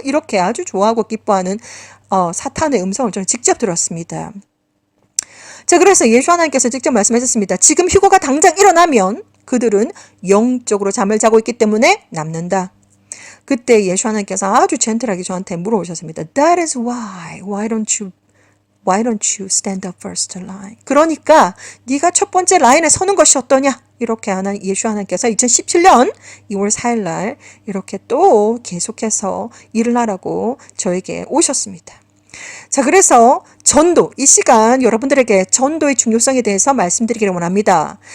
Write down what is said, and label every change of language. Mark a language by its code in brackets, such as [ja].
[ko] 이렇게 아주 좋아하고 기뻐하는 사탄의 음성을 저는 직접 들었습니다. 자, 그래서 예수 하나님께서 직접 말씀하셨습니다. 지금 휴거가 당장 일어나면 그들은 영적으로 잠을 자고 있기 때문에 남는다. 그때 예수 하나님께서 아주 젠틀하게 저한테 물어보셨습니다. [en] That is why don't you stand up first line? [ko] 그러니까 네가 첫 번째 라인에 서는 것이 어떠냐? 이렇게 예수 하나님께서 2017년 2월 4일 날 이렇게 또 계속해서 일을 하라고 저에게 오셨습니다. 자, 그래서 전도, 이 시간 여러분들에게 전도의 중요성에 대해서 말씀드리기를 원합니다.